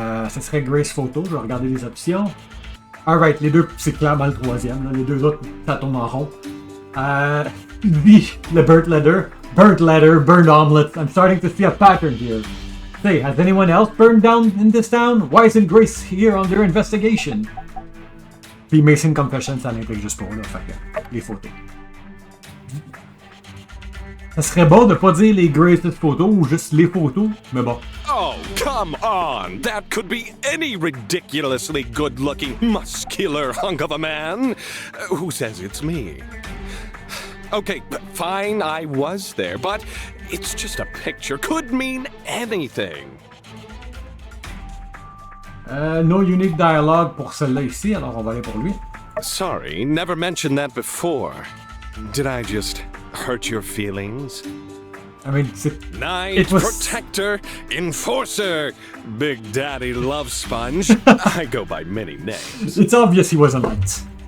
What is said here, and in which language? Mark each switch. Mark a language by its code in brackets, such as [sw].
[fr] Ce serait Grace Photo, je vais regarder les options. Alright, les deux, c'est clairement le troisième. Là. Les deux autres, ça tourne en rond. Lui, le Burt Leather, [en] burned omelets. I'm starting to see a pattern here. Say, has anyone else burned down in this town? Why isn't Grace here on their investigation? [fr] Puis Mason Confession, ça l'intègre juste pour là, fait que les photos. Ça serait bon de pas dire les Grace's photos ou juste les photos, mais bon. [en] Oh, come on! That could be any ridiculously good-looking, muscular hunk of a man. Who says it's me? Okay, fine, I was there, but it's just a picture. Could mean anything. No unique dialogue [fr] pour celle-là ici, alors on va aller pour lui. [en] Sorry, never mentioned that before. Did I just hurt your feelings? I mean, Knight, Protector, Enforcer, Big Daddy Love Sponge. I go by many names. It's obvious he was a knight.